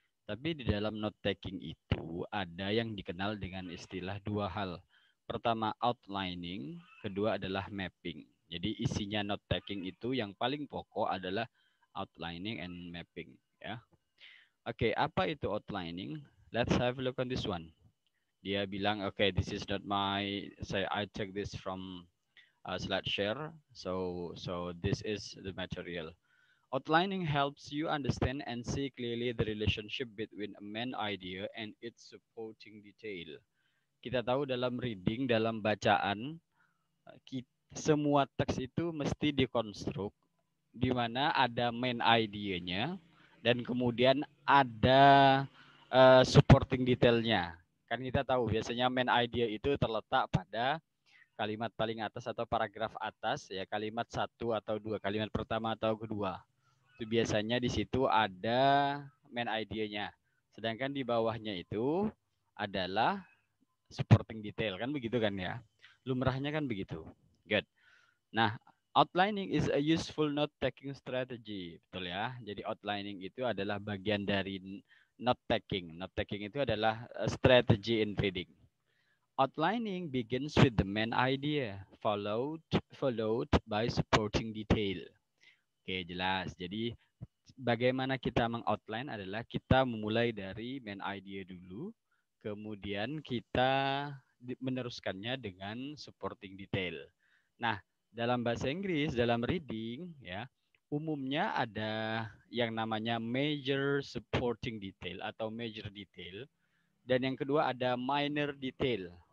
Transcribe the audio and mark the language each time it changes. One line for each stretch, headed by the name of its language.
Indonesian: Tapi di dalam note taking itu ada yang dikenal dengan istilah dua hal. Pertama outlining, kedua adalah mapping. Jadi isinya note taking itu yang paling pokok adalah
English: outlining and mapping
Indonesian: ya. Oke, apa itu outlining?
English: Let's have a look on this one.
Indonesian: Dia bilang,
English: okay, this is not my say I take this from slide share. So this is the material. Outlining helps you understand and see clearly the relationship between a main idea and its supporting detail.
Indonesian: Kita tahu dalam reading, dalam bacaan, semua teks itu mesti dikonstruk, di mana ada main idea-nya dan kemudian ada supporting detailnya. Kan kita tahu biasanya main idea itu terletak pada kalimat paling atas atau paragraf atas ya, kalimat satu atau dua, kalimat pertama atau kedua. Itu biasanya di situ ada main idea-nya. Sedangkan di bawahnya itu adalah supporting detail, kan begitu kan ya. Lumrahnya kan begitu. Good.
English: Nah, outlining is a useful note taking strategy,
Indonesian: betul ya. Jadi outlining itu adalah bagian dari note taking. Note taking itu adalah
English: strategy in reading. Outlining begins with the main idea, followed by supporting detail.
Indonesian: Oke, jelas. Jadi bagaimana kita mengoutline adalah kita memulai dari main idea dulu, kemudian kita meneruskannya dengan supporting detail. Nah, dalam bahasa Inggris, dalam reading ya, umumnya ada yang namanya major supporting detail atau major detail, dan yang kedua ada minor detail.